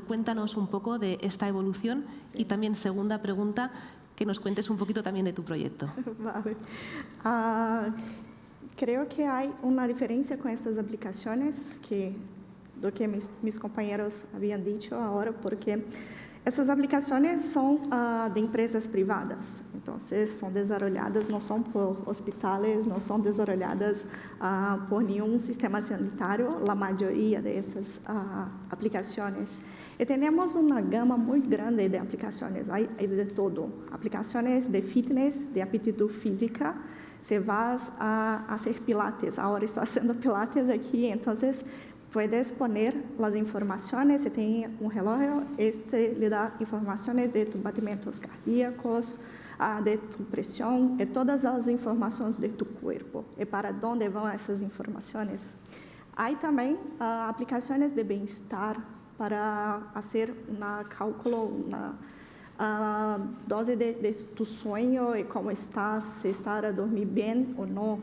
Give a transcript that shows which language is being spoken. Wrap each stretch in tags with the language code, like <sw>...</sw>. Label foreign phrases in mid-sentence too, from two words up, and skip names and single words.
<es>Cuéntanos un poco de esta evolución y también, segunda pregunta, que nos cuentes un poquito también de tu proyecto. Vale. Creo que hay una diferencia con estas aplicaciones</es> <pt>do que</pt> <es>mis compañeros habían dicho ahora,</es> <pt>porque essas aplicações são de empresas privadas, então são desenvolvidas, não são por hospitais, não são desenvolvidas por nenhum sistema sanitário, a maioria dessas aplicações. E temos uma gama muito grande de aplicações, há de todo. Aplicações de fitness, de aptitude física,</pt> <es>se vas a hacer pilates,</es> <pt>agora estou fazendo pilates aqui, então</pt> <es>puedes poner las informaciones, si tienes un reloj, le da informaciones de tus batimentos cardíacos, de tu presión, de todas las informaciones de tu cuerpo. ¿Y para dónde van esas informaciones? Hay también aplicaciones de bienestar para hacer un cálculo, una dose de tu sueño y cómo estás, si estás a dormir bien o no.</es>